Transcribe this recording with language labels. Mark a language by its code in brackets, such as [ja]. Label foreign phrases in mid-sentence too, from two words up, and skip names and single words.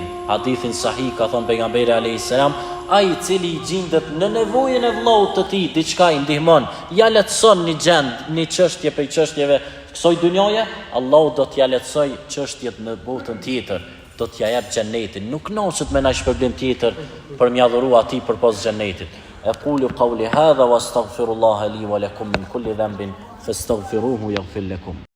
[sq] Hadithin sahih ka thënë pejgamberi [ar] عليه السلام, [sq] ai i cili i gjendet në nevojën e vllaut të tij, diçka i ndihmon, ja lehtëson një gjend, një çështje prej çështjeve kësaj dynjaje, Allahu do t'ja lehtësoj çështjet në botën tjetër, do t'ja jap xhenetin. Nuk kënaqet me naj shpërblim tjetër për m'ia dhuru atij përpos xhenetit. [ar] أقول قولي هذا وأستغفر الله لي ولكم من كل ذنب فاستغفروه يغفر لكم.